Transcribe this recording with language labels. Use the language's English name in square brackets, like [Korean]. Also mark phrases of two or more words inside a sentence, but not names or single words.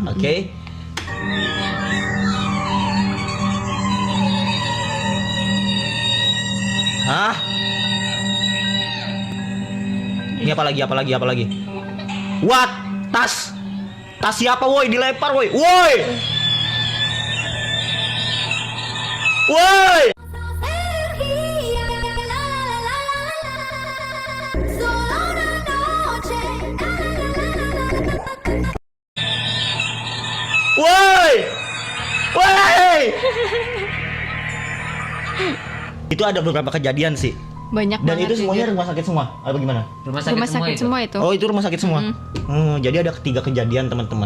[Indonesian] Oke? Hah? Ini apa lagi? What? Tas siapa woi? Dilempar woi. Woi! [Spanish] Energía, la la la la la, solo una noche, [Indonesian] Woi! Itu ada beberapa kejadian sih. Banyak Dan banget itu semuanya juga. rumah sakit semua. Apa gimana? Rumah Rumah sakit itu. semua itu. Oh, itu rumah sakit semua. Jadi ada 3 kejadian, teman-teman.